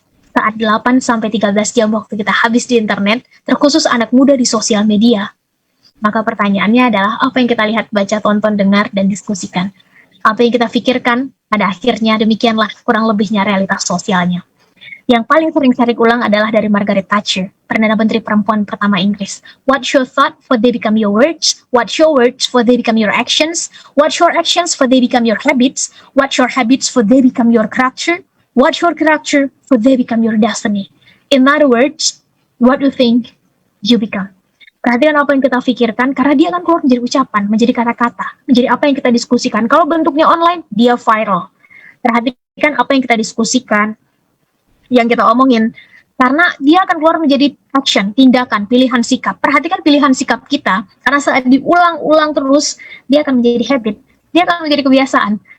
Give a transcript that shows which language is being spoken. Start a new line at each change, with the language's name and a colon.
Indonesian: Saat 8-13 jam waktu kita habis di internet, terkhusus anak muda di sosial media, maka pertanyaannya adalah apa yang kita lihat, baca, tonton, dengar, dan diskusikan. Apa yang kita pikirkan, pada akhirnya demikianlah kurang lebihnya realitas sosialnya. Yang paling sering saya ulang adalah dari Margaret Thatcher, Perdana Menteri perempuan pertama Inggris.
English: What's your thought, for they become your words. What's your words, for they become your actions. What's your actions, for they become your habits. What's your habits, for they become your character. What's your character, for they become your destiny. In other words, what you think, you become.
Indonesian: Perhatikan apa yang kita pikirkan, karena dia akan keluar menjadi ucapan, menjadi kata-kata, menjadi apa yang kita diskusikan. Kalau bentuknya online, dia viral. Perhatikan apa yang kita diskusikan, yang kita omongin, karena dia akan keluar menjadi action, tindakan, pilihan sikap. Perhatikan pilihan sikap kita, karena saat diulang-ulang terus, dia akan menjadi habit, dia akan menjadi kebiasaan.